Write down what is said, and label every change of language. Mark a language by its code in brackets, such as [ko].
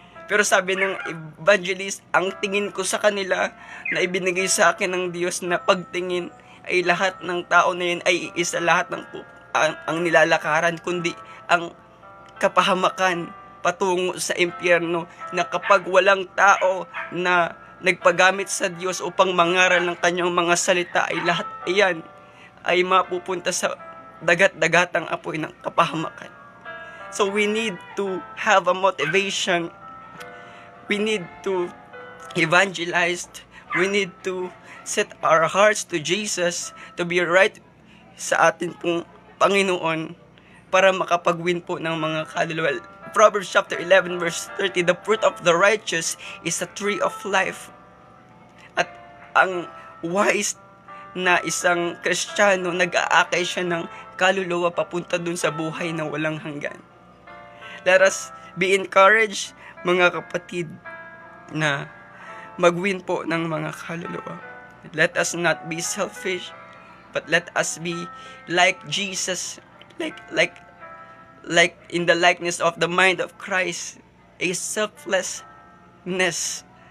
[tl] Pero sabi ng evangelist, ang tingin ko sa kanila na ibinigay sa akin ng Diyos na pagtingin ay lahat ng tao na yun ay isa, lahat ng ang nilalakaran, kundi ang kapahamakan patungo sa impyerno, na kapag walang tao na nagpagamit sa Diyos upang mangaral ng kanyang mga salita, ay lahat iyan ay mapupunta sa dagat-dagatang apoy ng kapahamakan. [en] So we need to have a motivation. We need to evangelize. We need to set our hearts to Jesus, to be right [tl] sa atin pong Panginoon, para makapag-win po ng mga kaluluwa. [en] Proverbs chapter 11 verse 30, the fruit of the righteous is a tree of life. [tl] At ang wise na isang Kristiyano, nag-aakay siya ng kaluluwa papunta dun sa buhay na walang hanggan. [en] Let us be encouraged, [tl] mga kapatid, na mag-win po ng mga kaluluwa. [en] Let us not be selfish, but let us be like Jesus, like in the likeness of the mind of Christ, a selflessness.